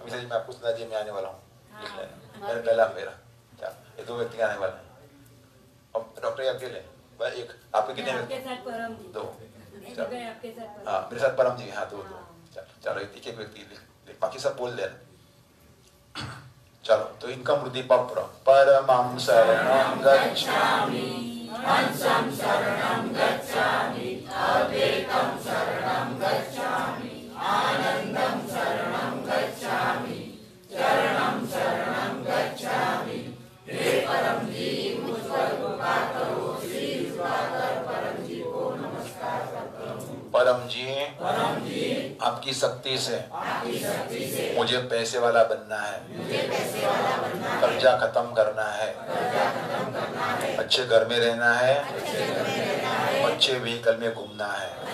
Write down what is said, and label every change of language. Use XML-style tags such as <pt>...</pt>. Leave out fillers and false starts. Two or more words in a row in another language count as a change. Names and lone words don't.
<hi>मिसाल जी मैं आपको सुना दिए, मैं आने वाला हूँ, लिख लेना। मेरा पहला मेरा ये 2 व्यक्ति आने वाले हैं। अब डॉक्टर अकेले एक, आपके कितने व्यक्ति? 2। हाँ मेरे साथ परम जी, हाँ 2। चलो एक व्यक्ति लिख, बाकी सब बोल देना। चलो तो इनका</hi> <sa>मृदि पप्र परमं शरणं गच्छामि, हंसं शरणं गच्छामि, अद्वैतं शरणं गच्छामि, आनंदं शरणं गच्छामि, चरणं शरणं गच्छामि।</sa> <hi>हे परम जी मुझ पर कृपा करो, श्री कृपाकर परम जी को नमस्कार करता हूँ। परम जी आपकी शक्ति से मुझे पैसे वाला बनना है, कर्जा खत्म करना है, अच्छे घर में रहना है, अच्छे व्हीकल में घूमना है।</hi>